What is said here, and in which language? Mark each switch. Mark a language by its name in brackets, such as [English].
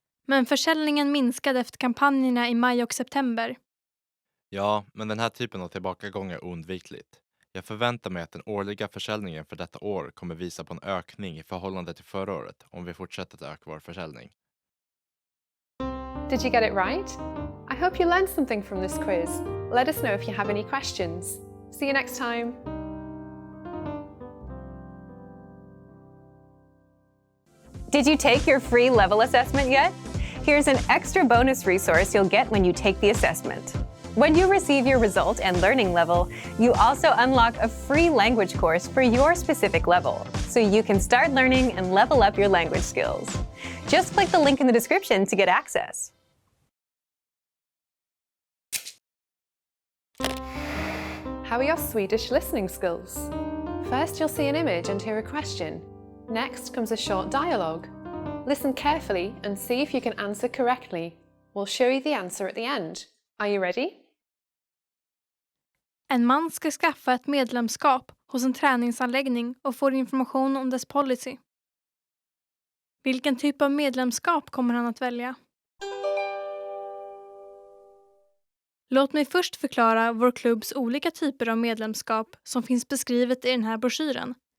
[Swedish] Men försäljningen minskade efter kampanjerna i maj och september. Ja, men den här typen av tillbakagång är oundvikligt. Jag förväntar mig att den årliga försäljningen för detta år kommer visa på en ökning i förhållande till förra året om vi fortsätter att öka vår försäljning. [English] Did you get it right? I hope you learned something from this quiz. Let us know if you have any questions. See you next time. Did you take your free level assessment yet? Here's an extra bonus resource you'll get when you take the assessment. When you receive your result and learning level, you also unlock a free language course for your specific level, so you can start learning and level up your language skills. Just click the link in the description to get access. How are your Swedish listening skills? First, you'll see an image and hear a question. Next comes a short dialogue. Listen carefully and see if you can answer correctly. We'll show you the answer at the end. Are you ready? [Swedish] En man ska skaffa ett medlemskap hos en träningsanläggning och får information om dess policy. Vilken typ av medlemskap kommer han att välja? Låt mig först förklara vår klubbs olika typer av medlemskap som finns beskrivet i den här broschyren.